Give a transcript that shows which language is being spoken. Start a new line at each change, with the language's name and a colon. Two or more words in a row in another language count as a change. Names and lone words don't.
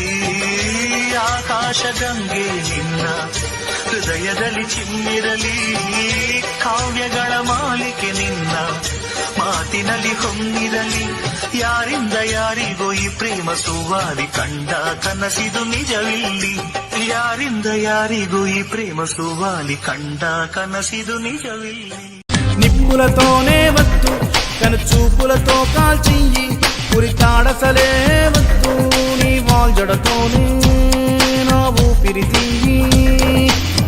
Kannada: ಆಕಾಶ ಗಂಗೆ ನಿನ್ನ ಹೃದಯದಲ್ಲಿ ಚಿಮ್ಮಿರಲಿ, ಕಾವ್ಯಗಳ ಮಾಲಿಕೆ ನಿನ್ನ ಮಾತಿನಲ್ಲಿ ಹೊಮ್ಮಿರಲಿ ಯಾರಿಂದ ಯಾರಿಗೋ ಈ ಪ್ರೇಮ ಸುವಾಲಿ ಕಂಡ ಕನಸಿದು ನಿಜವಿಲ್ಲಿ ಯಾರಿಂದ ಯಾರಿಗೂ ಈ ಪ್ರೇಮ ಸುವಾಲಿ ಕಂಡ ಕನಸಿದು ನಿಜವಿಲ್ಲಿ
Telugu: నిప్పులతోనే వద్దు కనుచూపులతో కాల్చియ్యి ఉరితాడసలే వద్దు నీ వాల్జడతోనే నా ఊపిరి తీయి